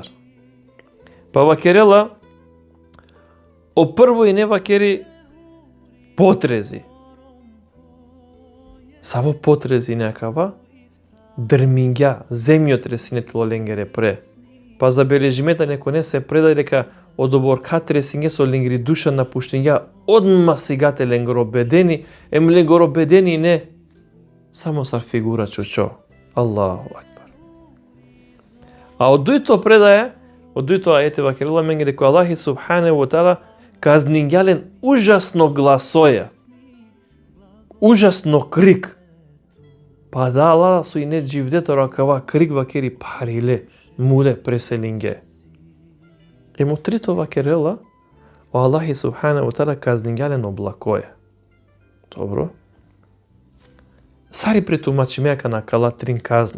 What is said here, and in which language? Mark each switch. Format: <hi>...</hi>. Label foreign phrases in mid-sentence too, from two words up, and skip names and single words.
<rom>Па вакерела о прво и не вакери потрези. Само потрези некава, дрмиња, земјотресине ленгере пре. Па забележимета неко не се предај дека од оборка тресиње со ленгери душа напуштиња, одма сигате ленгоробедени, ленгоробедени не, само сар фигура чучо.</rom> <ar>الله أكبر.</ar> <rom>А од дуито предај, од дуито ајете вакерила менге дека Аллахи</rom> <ar>سبحانه وتعالى</ar> <rom>казнињален ужасно гласоја, ужасно крик. Па дала со и не дживдето ракава крик вакери париле, муле преселинге. Емо трито вакерела, о Аллахи</rom> <ar>سبحانه وتعالى</ar> <rom>казнињален облакоја. Добро. Сари претумачимеака на кала трин казне.</rom>